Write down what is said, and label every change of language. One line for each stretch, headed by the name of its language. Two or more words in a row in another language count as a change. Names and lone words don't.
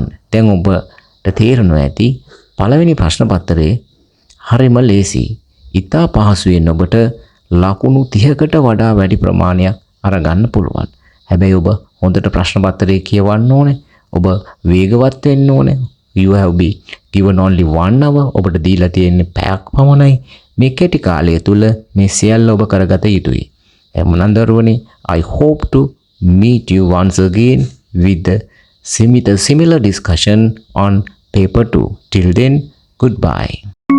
Sinhala: දැන් ඔබට තේරෙනවා ඇති පළවෙනි ප්‍රශ්න පත්‍රයේ හරිම ලේසි. ඉතා පහසුවෙන් ඔබට ලකුණු 30කට වඩා වැඩි ප්‍රමාණයක් අරගන්න පුළුවන්. හැබැයි ඔබ හොඳට ප්‍රශ්න පත්‍රය කියවන්න ඕනේ. ඔබ වේගවත් වෙන්න ඕනේ.
English: you have been given only 1 hour.
Sinhala: ඔබට දීලා තියෙන්නේ පැයක් පමණයි. මේ කෙටි කාලය තුල මේ සියල්ල ඔබ කරගත යුතුයි. එමුනම් දරුවනේ,
English: I hope to meet you once again with the similar discussion on paper 2. Till then, goodbye.